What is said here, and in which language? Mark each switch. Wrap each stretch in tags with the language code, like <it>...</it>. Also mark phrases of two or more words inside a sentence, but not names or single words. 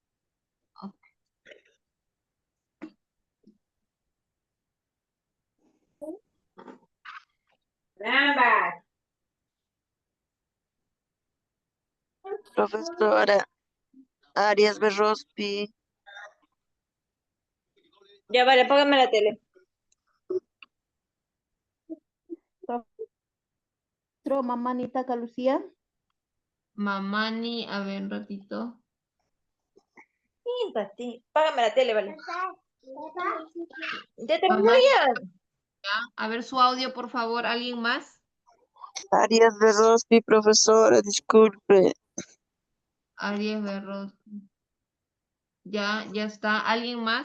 <es>Profesora, Arias Berrospi. Ya vale, apágame la tele. Mamanita Calucía. Mamani, a ver un ratito. Págame la tele, vale. Ya terminó Mamani, ya. a ver su audio, por favor. ¿Alguien más? Arias Berrospi, profesora, disculpe. Arias Berros. Ya está. ¿Alguien más?</es>